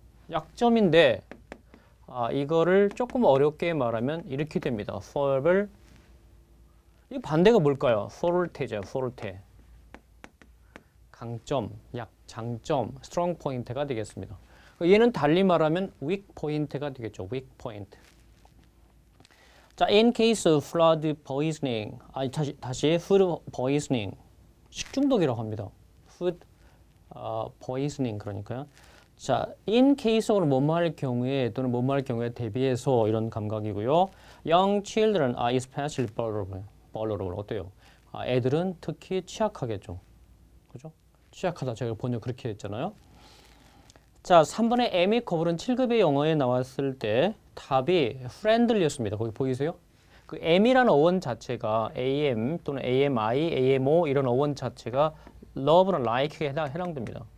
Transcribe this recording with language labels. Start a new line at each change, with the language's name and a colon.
Korean: 약점인데 이거를 조금 어렵게 말하면 이렇게 됩니다. fallible. 이 반대가 뭘까요? forte죠. forte. 강점, 장점, strong point가 되겠습니다. 얘는 달리 말하면 weak point가 되겠죠.
English: weak point. 자, in case of food poisoning, 다시 food poisoning,
Korean: 식중독이라고 합니다. food poisoning 그러니까요. 자, in case로 뭐뭐 할 경우에 또는 뭐뭐 할 경우에 대비해서 이런 감각이고요.
English: Young children are especially vulnerable.
Korean: 어때요? 애들은 특히 취약하겠죠. 그죠? 취약하다. 제가 번역 그렇게 했잖아요. 자, 3번의 amicable은 7급의 영어에 나왔을 때 답이 friendly였습니다. 거기 보이세요? 그 am이라는 어원 자체가 am 또는 ami, amo 이런 어원 자체가 love나 like에 해당됩니다.